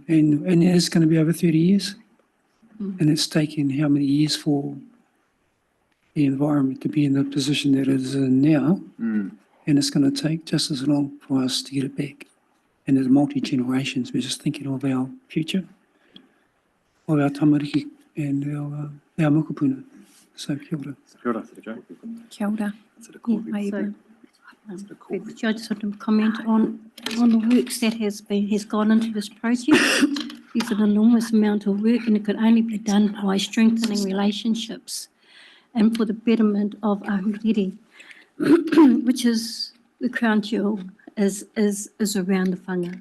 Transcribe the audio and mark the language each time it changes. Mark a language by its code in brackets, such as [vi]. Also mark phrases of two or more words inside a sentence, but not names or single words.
[en] And it is going to be over 30 years. And it's taken how many years for the environment to be in the position that it is in now. And it's going to take just as long for us to get it back. And as multi-generations, we're just thinking of our future, of our tamariki and our mokopuna. [mi] So kia ora. Kia ora, Joe. Kia ora. [en] I just want to comment on the works that has gone into this project. There's an enormous amount of work, and it could only be done by strengthening relationships and for the betterment of Ahuriri, which is the crown jewel, is around the whanga.